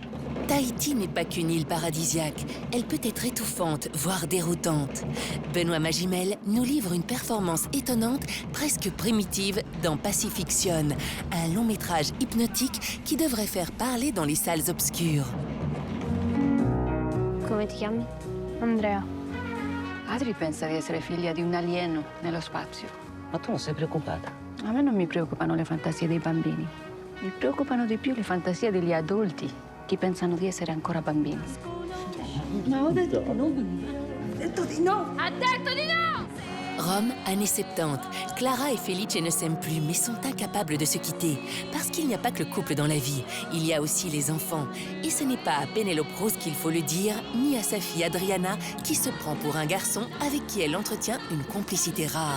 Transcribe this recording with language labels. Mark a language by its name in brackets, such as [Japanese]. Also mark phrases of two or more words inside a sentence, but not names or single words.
[French] Tahiti n'est pas qu'une île paradisiaque. Elle peut être étouffante, voire déroutante. Benoît Magimel nous livre une performance étonnante, presque primitive, dans Pacifiction, un long métrage hypnotique qui devrait faire parler dans les salles obscures. [Italian] Come ti chiami? Andrea. Adri pensa di essere figlia di un alieno nello spazio. Ma tu non sei preoccupata? A me non mi preoccupano le fantasie dei bambini. Mi preoccupano di più le fantasie degli adulti che pensano di essere ancora bambini. Ma ho detto di no. Ho detto di no. Ha detto di no! [French] Rome, années 70. Clara et Felice ne s'aiment plus, mais sont incapables de se quitter. Parce qu'il n'y a pas que le couple dans la vie, il y a aussi les enfants. Et ce n'est pas à Penelope Rose qu'il faut le dire, ni à sa fille Adriana, qui se prend pour un garçon avec qui elle entretient une complicité rare.